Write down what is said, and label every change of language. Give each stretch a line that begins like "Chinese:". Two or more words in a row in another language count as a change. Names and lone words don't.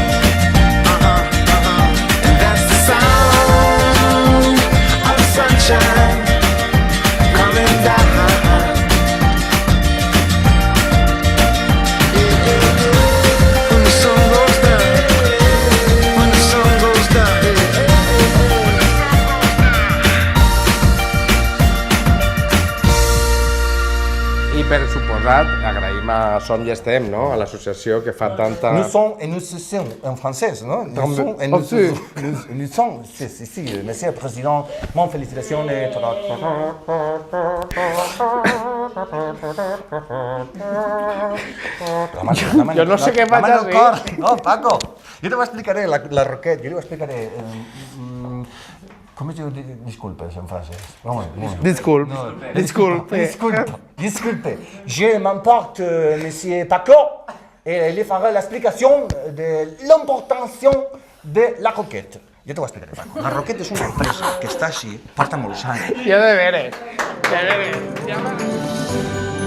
English: And that's the sound of sunshine coming down. When the sun goes down, when the sun goes down.
Catalan: I per suposat, agraïm a Som i Estem, no? A l'associació que fa tanta...
French: Nous sommes et nous sommes en français, non? Nous sommes et nous sommes, si, Monsieur le Président, mon félicitations et...
Catalan: Jo no sé què vaig a dir. No, Paco, jo te ho explicaré, la Roquette, jo li ho explicaré. Com es diu disculpes en francès? Disculpe.
French: Je m'emporte Monsieur Paco et lui fera l'explication de l'importance de la Roquette.
Catalan: Jo t'ho explicaré, Paco. La Roquette és una empresa que està així, porta molts anys. Ja de veres.